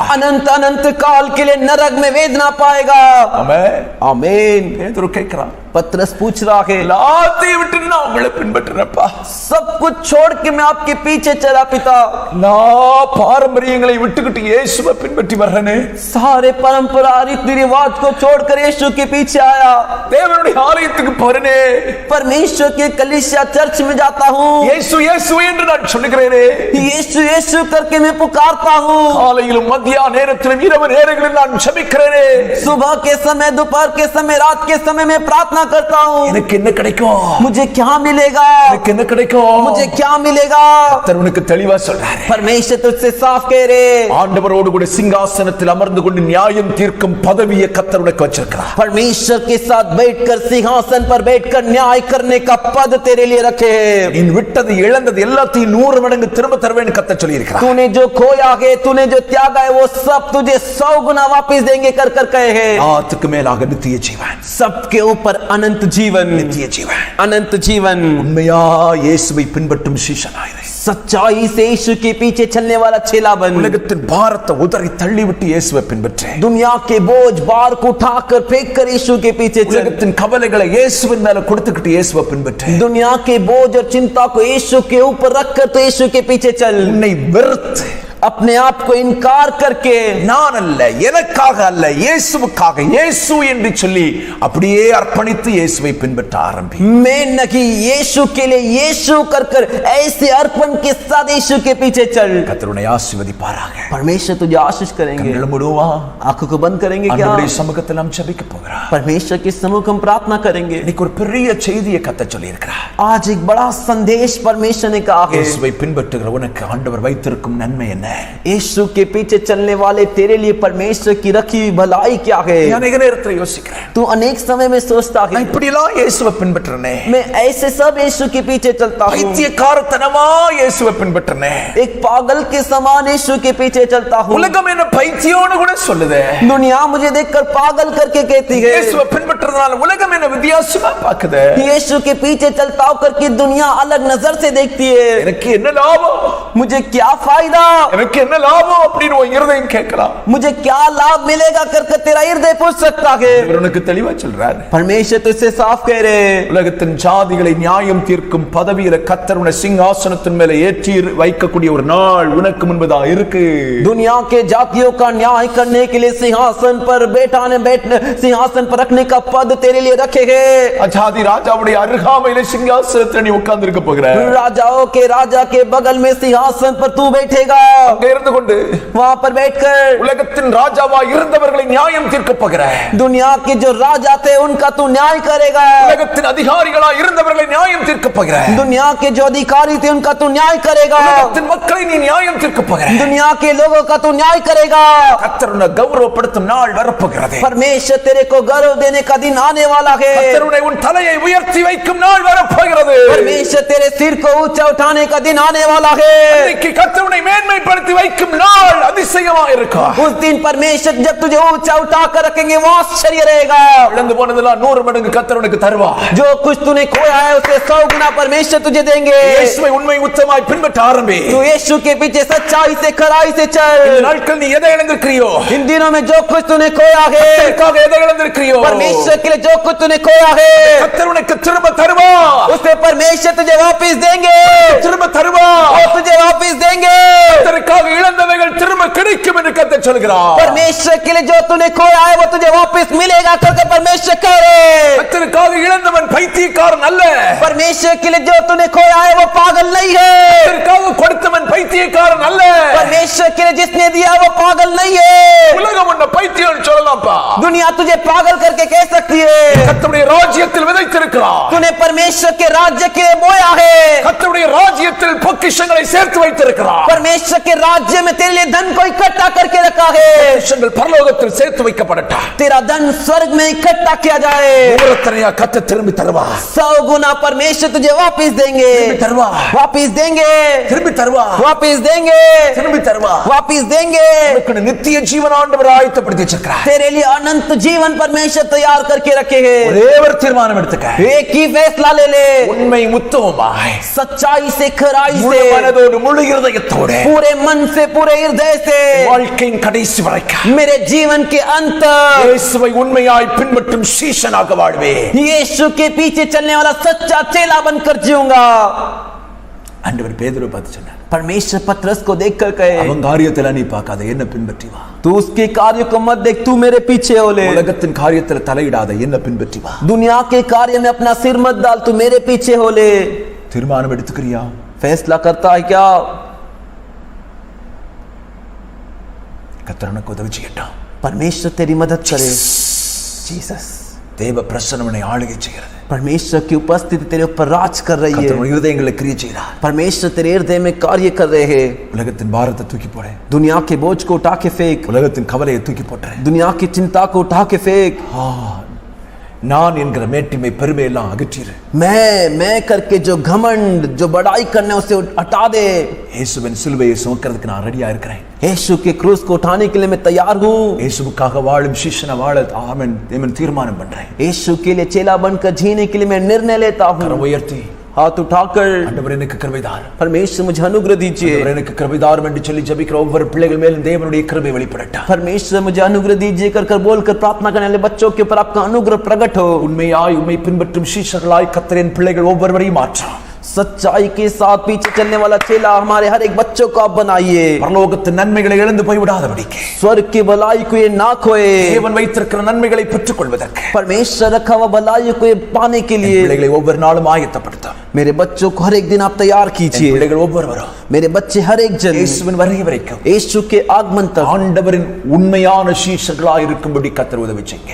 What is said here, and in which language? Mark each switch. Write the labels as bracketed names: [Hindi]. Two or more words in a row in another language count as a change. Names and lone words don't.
[Hindi] अनंत अनंत काल के लिए नरक में वेदना पाएगा। [Tamil] ஆமென்। [Hindi] आमीन। [Tamil] பேதுரு கேட்கிறான், [Hindi] पतरस पूछ रहा है, [Tamil] எல்லாத்தையும் விட்டு நான் உங்களை பின்பற்றுறேன்ப்பா, [Hindi] सब कुछ छोड़ के मैं आपके पीछे चला पिता, [Tamil] நான் பாரம்பரியங்களை விட்டுக்கிட்டு இயேசுவை பின்பற்றி வர்றேனே, [Hindi] सारे परंपरा रीति रिवाज को छोड़कर यीशु के पीछे आया, [Tamil] தேவனுடைய ஆலயத்துக்கு போறேனே, [Hindi] परमेश्वर के कलीसिया चर्च में जाता हूँ, [Tamil] இயேசு இயேசு என்று நான் சொல்லுகிறேனே, [Hindi] यीशु यीशु करके मैं पुकारता हूँ, [Tamil] காலையிலும் மத்திய நேரத்திலும் இரவு நேரங்களில் நான் ஜெபிக்கிறேனே, [Hindi] सुबह के समय, दोपहर के समय, रात के समय में प्रार्थना करता हूँ। [Tamil] எனக்கு என்ன கிடைக்கும்? [Hindi] मुझे क्या मिलेगा? [Tamil] எனக்கு என்ன கிடைக்கும்? [Hindi] मुझे क्या मिलेगा? [Tamil] கர்த்தர் உனக்கு தெளிவா சொல்றாரு। [Hindi] परमेश्वर तुझसे साफ कह रहे, [Tamil] ஆண்டவரோடு கூட சிங்காசனத்தில் அமர்ந்து கொண்டு நியாயம் தீர்க்கும் பதவியை கர்த்தர் உனக்கு வச்சிருக்கிறார்। [Hindi] परमेश्वर के साथ बैठकर सिंहासन पर बैठकर न्याय करने का पद तेरे लिए रखे हैं। [Tamil] நீ விட்டது இழந்தது எல்லாத்தையும் 100 மடங்கு திரும்ப தருவேன்னு கர்த்தர் சொல்லி இருக்கிறார்। [Hindi] तूने जो खोया है, तूने जो त्यागा है, वो सब तुझे 100 गुना वापस देंगे कर कर कहे हैं। [Tamil] ஆத்துக்கு மேலாக நித்திய ஜீவன், [Hindi] सबके ऊपर अनंत जीवन, [Tamil] நித்திய ஜீவன்। [Hindi] अनंत जीवन। [Tamil] உண்மையா இயேசுவை பின்பற்றும் சீஷனாயிரு। [Hindi] सच्चाई से यीशु के पीछे चलने वाला चेला बन। [Tamil] உலகத்தின் பாரத்தை உதறி தள்ளிவிட்டு இயேசுவை பின்பற்று। [Hindi] दुनिया के बोझ बार को उठाकर फेंक कर यीशु के पीछे चल। [Tamil] உலகத்தின் கவலைகளை இயேசுவின் மேல கொடுத்துக்கிட்டு இயேசுவை பின்பற்று। [Hindi] दुनिया के बोझ और चिंता को यीशु के ऊपर रखकर तो यीशु के पीछे चल। [Tamil] உன்னை வெறுத்து [Hindi] अपने आप को इनकार करके, [Tamil] நான் அல்ல, எனக்காக அல்ல, இயேசுவுக்காக, இயேசு என்று சொல்லி அப்படியே அர்ப்பணித்து இயேசுவை பின்பற்ற ஆரம்பி। [Hindi] मैं नहीं, यीशु के लिए यीशु कर कर ऐसे अर्पण के साथ यीशु के पीछे चल। [Tamil] கர்த்தர் உன்னை ஆசீர்வதிப்பாராக। [Hindi] परमेश्वर तुझे आशीष करेंगे। [Tamil] கண்களை மூடுவா, [Hindi] आंखों को बंद करेंगे क्या? [Tamil] ஆண்டவருடைய சமூகத்தில் நாம் ஜெபிக்க போகிறோம்। [Hindi] परमेश्वर के सम्मुख हम प्रार्थना करेंगे। [Tamil] இன்னைக்கு ஒரு பெரிய செய்தியை கர்த்தர் சொல்லி இருக்கிறார்। [Hindi] आज एक बड़ा संदेश परमेश्वर ने कहा है। [Tamil] இயேசுவை பின்பற்றுகிற உனக்கு ஆண்டவர் வைத்திருக்கும் நன்மை என்ன? என்ன? [Hindi] यीशु के पीछे चलने वाले तेरे लिए परमेश्वर की रखी हुई भलाई क्या है? [Tamil] நான் अनेक நேரத்துல யோசிக்கிறேன், [Hindi] तू अनेक समय में सोचता है [Tamil] நான் இப்படிலாம் இயேசுவை பின்பற்றனே, [Hindi] मैं ऐसे सब यीशु के पीछे चलता हूँ, [Tamil] பைத்தியக்காரத்தனமா இயேசுவை பின்பற்றனே, [Hindi] एक पागल के समान यीशु के पीछे चलता हूँ। [Tamil] உலகம் என்ன பைத்தியம்னு கூட சொல்லுதே, [Hindi] दुनिया मुझे देखकर पागल करके कहती है। [Tamil] இயேசுவை பின்பற்றதுனால உலகம் என்ன வித்தியாசமா பாக்குதே, [Hindi] यीशु के पीछे चलता हूँ करके दुनिया अलग नजर से देखती है। [Tamil] எனக்கு என்ன லாபம், [Hindi] मुझे क्या फायदा, [Tamil] எனக்கு என்ன லாபம் அப்படின்னு உன் இருதயம் கேட்கலாம்। [Hindi] मुझे क्या लाभ मिलेगा करके तेरा हृदय पूछ सकता है। [Tamil] இவர் உனக்கு தெளிவா சொல்றாரு, [Hindi] परमेश्वर तुझसे साफ कह रहे, [Tamil] உலகத்தின் ஜாதிகளை நியாயம் தீர்க்கும் பதவியில கர்த்தர் உன்னை சிங்காசனத்தின் மேல ஏற்றி வைக்கக்கூடிய ஒரு நாள் உனக்கு முன்பதா இருக்கு। [Hindi] दुनिया के जातियों का न्याय करने के लिए सिंहासन पर सिंहासन पर रखने का पद तेरे लिए रखे हैं। [Tamil] அஜாதி ராஜாவுடைய அருகாமையில சிங்காசனத்துல நீ உட்கார்ந்து இருக்க போகிற, [Hindi] राजाओं के राजा के बगल में सिंहासन पर तू बैठेगा। [Tamil] அங்க இருந்து கொண்டு [Hindi] वहां पर बैठकर [Tamil] உலகத்தின் ராஜாவா இருந்தவர்களை நியாயம் தீர்க்க போகிற, [Hindi] दुनिया के जो राजा थे उनका तू न्याय करेगा। [Tamil] உலகத்தின் அதிகாரிகளா இருந்தவர்களை நியாயம் தீர்க்க போகிற, [Hindi] दुनिया के जो अधिकारी थे उनका तू न्याय करेगा। [Tamil] உலகத்தின் மக்களை நீ நியாயம் தீர்க்க போகிற, [Hindi] दुनिया के लोगों का तू न्याय करेगा। [Tamil] கர்த்தர் உன்னை கௌரவப்படுத்தும் நாள் வரப்போகிறது। [Hindi] परमेश्वर तेरे को गौरव देने का दिन आने वाला है। [Tamil] கர்த்தர் உன்னை உன் தலையை உயர்த்தி வைக்கும் நாள் வரப்போகிறது। [Hindi] परमेश्वर तेरे सिर को ऊंचा उठाने का दिन आने वाला है। [Tamil] இன்னைக்கு கர்த்தர் உன்னை மேன்மைப்படுத்தி வைக்கும் நாள் அதிசயமா இருக்கும்। [Hindi] उस दिन परमेश्वर जब तुझे ऊंचा उठा कर रखेंगे वो आश्चर्य रहेगा। [Tamil] இழந்து போனதெல்லாம் 100 மடங்கு கர்த்தர் உனக்கு தருவார்। [Hindi] जो कुछ तूने खोया है उसे 100 गुना परमेश्वर तुझे देंगे। [Tamil] இயேசுவை உண்மை உத்தமாய் பின்பற்ற ஆரம்பி। [Hindi] तू यीशु के पीछे सच्चाई से खराई से चल। [Tamil] இந்த நாட்கள் நீ எதை இழந்திருக்கிறியோ, [Hindi] इन दिनों में जो कुछ तूने खोया है, [Tamil] கர்த்தருக்காக எதை இழந்திருக்கிறியோ, [Hindi] परमेश्वर के लिए जो कुछ तूने खोया है [Tamil] கர்த்தர் உனக்கு திரும்ப தருவார்। [Hindi] उसे परमेश्वर तुझे वापस देंगे। [Tamil] திரும்ப தருவார்। [Hindi] वो तुझे वापस देंगे। [Tamil] கர்த்தருக்காக இழந்தவைகள் திரும்ப கிடைக்கும் என்று கர்த்தர் சொல்கிறார்। [Hindi] परमेश्वर के लिए जो तूने खोया है वो तुझे वापस मिलेगा करके परमेश्वर कह रहे। [Tamil] கர்த்தருக்காக இழந்தவன் பைத்தியக்காரன் அல்ல, [Hindi] परमेश्वर के लिए जो तूने खोया है वो पागल नहीं है। [Tamil] கர்த்தருக்காக கொடுத்தவன் பைத்தியக்காரன் அல்ல, [Hindi] परमेश्वर के लिए जिसने दिया वो पागल नहीं है। [Tamil] உலகம் உன்னை பைத்தியம் சொல்லலாம்ப்பா, [Hindi] दुनिया तुझे पागल करके कह सकती है। [Tamil] கர்த்தருடைய ராஜ்யத்தில் விதைத்திருக்கிறார், [Hindi] तूने परमेश्वर के राज्य के लिए बोया है। [Tamil] கர்த்தருடைய ராஜ்யத்தில் பொக்கிஷங்களை சேர்த்து வைத்திருக்கிறார்। [Hindi] परमेश्वर के राज्य में तेरे लिए धन को इकट्ठा करके रखा है। [Tamil] பொக்கிஷங்கள் பரலோகத்தில் சேர்த்து வைக்கப்படட்டா, [Hindi] तेरा धन स्वर्ग में इकट्ठा किया जाए। [Tamil] மூலத்தனையா கர்த்தர் திரும்பி தருவார்। [Hindi] 100 गुना परमेश्वर तुझे वापस देंगे। [Tamil] திரும்பி தருவார், [Hindi] वापस देंगे। [Tamil] திரும்பி தருவார், [Hindi] वापस देंगे। [Tamil] திரும்பி தருவார்। [Hindi] वापस देंगे। [Tamil] உனக்கு நித்திய ஜீவன் ஆண்டவர் ஆயத்தப்படுத்தி வச்சிருக்கிறார்। [Hindi] तेरे लिए अनंत जीवन परमेश्वर तैयार करके रखे हैं। [Tamil] ஒரே ஒரு தீர்மானம் எடுத்துக்க, [Hindi] एक ही फैसला ले ले, [Tamil] உண்மை உத்தமமாய் [Hindi] सच्चाई से खराई [Tamil] முழு [Hindi] से, [Tamil] மனதோடு முழு இருதயத்தோடு [Hindi] पूरे मन से पूरे हृदय से, [Tamil] வாழ்க்கையின் கடைசி வரைக்கும் [Hindi] मेरे जीवन के अंत [Tamil] இயேசுவை உண்மையாய் பின்பற்றும் சீஷனாக வாழ்வே। [Hindi] यीशु के पीछे चलने वाला सच्चा चेला बनकर जीऊंगा। [Tamil] ஆண்டவர் பேதுருவை பார்த்து சொன்னார், [Hindi] परमेश्वर पतरस को देखकर कहे, [Tamil] அவன் காரியத்துல நீ பார்க்காத, என்ன பின்பற்றி வா। [Hindi] तू उसके कार्य को मत देख, तू मेरे पीछे हो ले। [Tamil] உலகத்தின் காரியத்துல தலையிடாத, என்ன பின்பற்றி வா। [Hindi] दुनिया के कार्य में अपना सिर मत डाल, तू मेरे पीछे हो ले। [Tamil] தீர்மானம் எடுத்துக்கிறியா? [Hindi] फैसला करता है क्या? [Tamil] கர்த்தர் உனக்கு உதவி செய்யட்டும்। [Hindi] परमेश्वर तेरी मदद करे। जीसस, [Tamil] தேவ பிரசன்னம் உன்னை ஆளுகை செய்கிறது। [Hindi] परमेश्वर की उपस्थिति तेरे ऊपर राज कर रही [Tamil] கர்த்தர் [Hindi] है। [Tamil] உன் இருதயங்களை கிரியை செய்கிறார்। [Hindi] परमेश्वर तेरे हृदय में कार्य कर रहे हैं। [Tamil] உலகத்தின் பாரத்தை தூக்கி போடு, [Hindi] दुनिया के बोझ को उठा के फेंक, [Tamil] உலகத்தின் கவலையை தூக்கி போட்டுற। [Hindi] दुनिया की चिंता को उठा के फेंक। [Tamil] நான் என்கிற மேட்டிமை பெருமை எல்லாம் அகற்றிரு। [Hindi] मैं करके जो घमंड जो बड़ाई करने उसे हटा दे। [Tamil] இயேசுவின் சிலுவையை சுமக்கிறதுக்கு நான் ரெடியா இருக்கிறேன்। [Hindi] यीशु के क्रूस को उठाने के लिए मैं तैयार हूँ। [Tamil] இயேசுவுக்காக வாழும் சீஷனா வாழ ஆமென் தீர்மானம் பண்றேன்। [Hindi] यीशु के लिए चेला बनकर जीने के लिए मैं निर्णय लेता हूँ। [Tamil] கரம் உயர்த்தி [Hindi] हाथ उठाकर, [Tamil] ஆண்டவர் எனக்கு கிருபை தார், [Hindi] परमेश्वर मुझे अनुग्रह दीजिए। [Tamil] ஆண்டவர் எனக்கு கிருபை தாரும் என்று சொல்லி ஜெபிக்கிற ஒவ்வொரு பிள்ளைகள் மேலும் தேவனுடைய கிருபை வெளிப்படட்டும்। [Hindi] परमेश्वर मुझे अनुग्रह दीजिए कर बोलकर प्रार्थना करने वाले बच्चों के ऊपर आपका अनुग्रह प्रकट हो। [Tamil] உண்மையாய் உம்மை பின்பற்றும் சீஷர்களாய் கர்த்தரின் பிள்ளைகள் ஒவ்வொருவரையும் மாற்றும்। [Hindi] सच्चाई के साथ पीछे चलने वाला चेला हमारे हर एक बच्चों को आप बनाइए। [Tamil] பரலோகத்தின் நன்மைகளை இழந்து போய் விடாதபடிக்கு, [Hindi] स्वर्ग की भलाई को ये ना खोए। [Tamil] தேவன் வைத்திருக்கிற நன்மைகளை பெற்றுக் கொள்வதற்கு [Hindi] परमेश्वर रखा हुआ भलाई को ये पाने के लिए [Tamil] பிள்ளைகளை ஒவ்வொரு நாளும் ஆயத்தப்படுத்தும்। [Hindi] मेरे बच्चों को हर एक दिन आप तैयार कीजिए। [Tamil] பிள்ளைகள் ஒவ்வொருவரும் [Hindi] मेरे बच्चे हर एक जन [Tamil] இயேசுவின் வருகை வரைக்கும் [Hindi] यीशु के आगमन तक [Tamil] ஆண்டவரின் உண்மையான சீஷர்களாய் இருக்கும்படி கர்த்தர் உதவி செய்யுங்க।